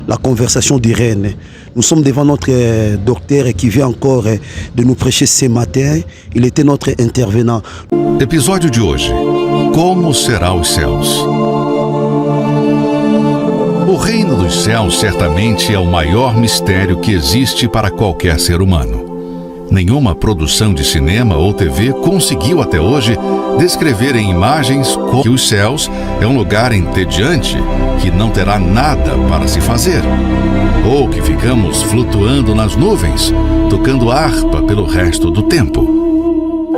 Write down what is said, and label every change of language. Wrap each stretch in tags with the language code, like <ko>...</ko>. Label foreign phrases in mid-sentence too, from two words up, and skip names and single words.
<fr>La conversation d'Irène. Nous sommes devant notre docteur qui vient encore de nous prêcher ce matin. Il était notre intervenant.</fr> <pt>Episódio de hoje. Como será os céus? O reino dos céus certamente é o maior mistério que existe para qualquer ser humano. Nenhuma produção de cinema ou TV conseguiu até hoje descrever em imagens que os céus é um lugar entediante que não terá nada para se fazer, ou que ficamos flutuando nas nuvens, tocando harpa pelo resto do tempo.</pt>